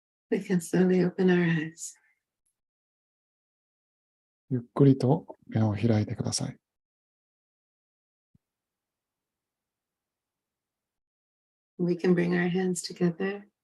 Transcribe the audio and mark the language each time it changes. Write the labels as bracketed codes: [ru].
[en] We can slowly open our eyes. [ja] ゆっくりと目を開いてください。 [en] We can bring our hands together.